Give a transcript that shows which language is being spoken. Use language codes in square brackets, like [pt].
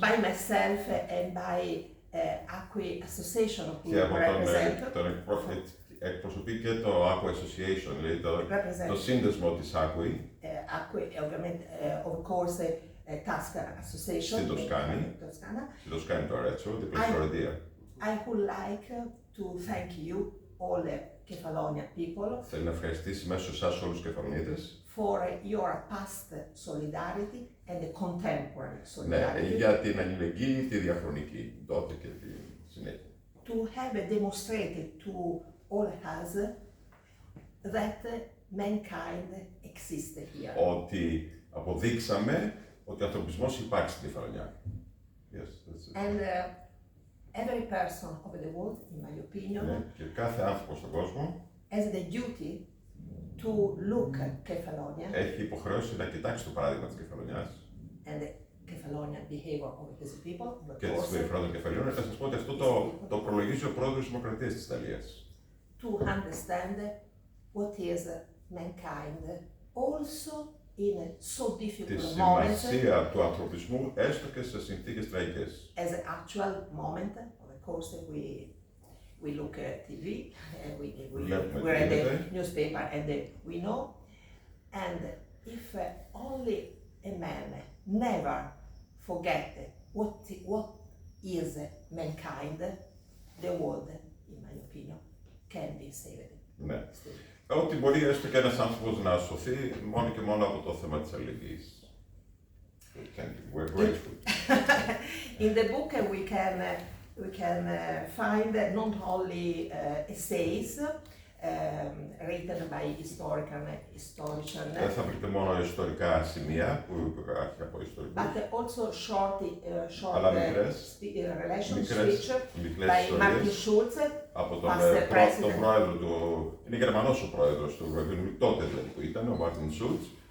[en] by myself and by Acqui Association who [el] και από [en] represent. [el] τον εκπροσωπεί και το Acqui Association, δηλαδή το σύνδεσμο της Acqui. [en] Acqui, of course, Tuscana Association. [el] Στην Τοσκάνη. Στην Τοσκάνη το Αρέτσο, δίπλα στη Φλωρεντία. [en] I would like to thank you, all the Kefalonia people. [el] Θέλω να ευχαριστήσει μέσω εσάς όλους τους Κεφαλονίτες [en] For your past solidarity and the contemporary solidarity. [el] Ναι, για την αλληλεγγύη, τη διαχρονική, τότε και τη συνέχεια. [en] To have demonstrated to all of us that mankind existed here. [el] Ότι αποδείξαμε ότι ο ανθρωπισμός υπάρχει στην Κεφαλονιά. [en] Yes, that's it. And every person over the world, in my opinion, [el] Ναι, και κάθε άνθρωπος στον κόσμο [en] has the duty to look at Kefalonia [el] έχει υποχρέωση να κοιτάξει το παράδειγμα της Κεφαλονιάς [en] and the Kefalonian behavior of his people, of [el] και [en] course, [el] τη συμπεριφορά των Κεφαλιών. Θα σας πω ότι αυτό το προλογίζει ο πρόεδρος της Δημοκρατίας της Ιταλίας. [en] to understand what is mankind, also in so [el] Τη [en] difficult moments, [el] σημασία του ανθρωπισμού έστω και σε συνθήκες τραγικές. [en] as an actual moment. Of course, we look at TV, we read the newspaper, and we know. And if only a man never forget what is mankind, the world, in my opinion, can be saved. [el] Ναι. Ότι μπορεί έστω και ένας άνθρωπος να σωθεί μόνο και μόνο από το θέμα της αλληλεγγύης. [en] We're grateful. In the book we can find not only essays written by historian, [el] Δεν θα βρείτε μόνο ιστορικά σημεία που υπάρχει από ιστορικούς, [en] but also short [el] αλλά μικρές [en] speech by Martin [el] ιστορίες [en] Schulz, [el] από τον [en] past president. [el] πρόεδρο του, είναι Γερμανός ο πρόεδρος του Βιβλίου, τότε δηλαδή που ήταν, ο Μάρτιν Σούλτς.